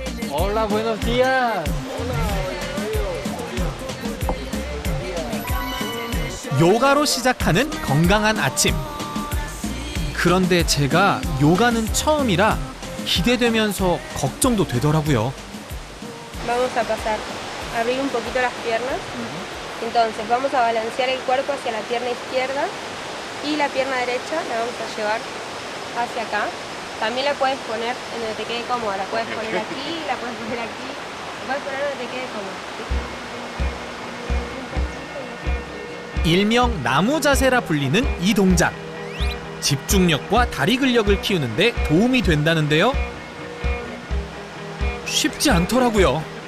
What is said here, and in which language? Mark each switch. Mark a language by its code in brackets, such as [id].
[es] Hola, buenos días. [ko] 요가로 시작하는 건강한 아침. 그런데 제가 요가는 처음이라 기대되면서 걱정도 되더라고요. [es] Vamos a pasar, abrir un poquito las piernas. Entonces vamos a balancear el cuerpo hacia la pierna izquierda y la pierna derecha la vamos a llevar hacia acá. También la puedes poner en donde te quede cómoda. La puedes poner aquí, la puedes poner aquí. La puedes poner donde te quede cómoda. [ko] 일명 나무 자세라 불리는 이 동작. 집중력과 다리 근력을 키우는데 도움이 된다는데요. 쉽지 않더라고요.